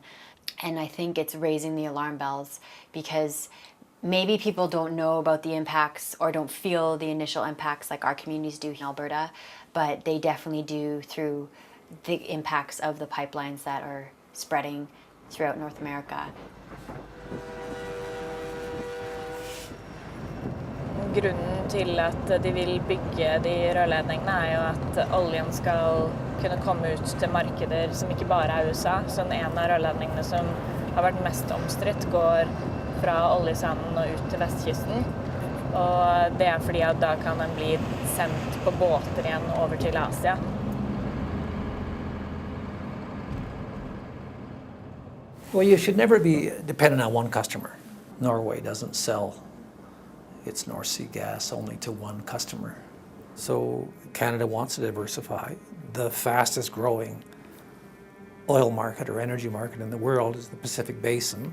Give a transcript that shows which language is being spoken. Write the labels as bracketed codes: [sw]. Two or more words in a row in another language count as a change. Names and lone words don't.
[en] And I think it's raising the alarm bells because maybe people don't know about the impacts or don't feel the initial impacts like our communities do in Alberta, but they definitely do through the impacts of the pipelines that are spreading throughout North America. [no] Grunnen til at de vil bygge de rørledningene jo at oljen skal kunne komme ut til markeder som ikke bare USA. Sånn en av rørledningene som har vært mest omstridt går fra oljesanden og ut til vestkysten. Og det fordi at da kan den bli sendt på båter igjen over til Asia. [en] Well, you should never be dependent on one customer. Norway doesn't sell its North Sea gas only to one customer. So Canada wants to diversify. The fastest growing oil market or energy market in the world is the Pacific Basin.